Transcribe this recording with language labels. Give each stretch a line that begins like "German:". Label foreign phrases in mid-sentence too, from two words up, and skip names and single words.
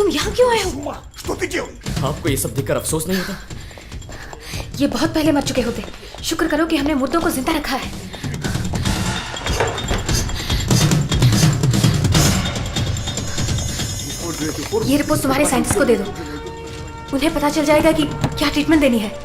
Hindi: यहाँ क्यों आए हो?
Russian: Что ты делаешь?
Hindi: आपको ये सब देखकर अफसोस नहीं होता? ये बहुत पहले मर चुके होते। शुक्र करो कि हमने मुर्दों को जिंदा रखा है। ये रिपोर्ट तुम्हारे साइंटिस्ट को दे दो। उन्हें पता चल जाएगा कि क्या ट्रीटमेंट देनी है।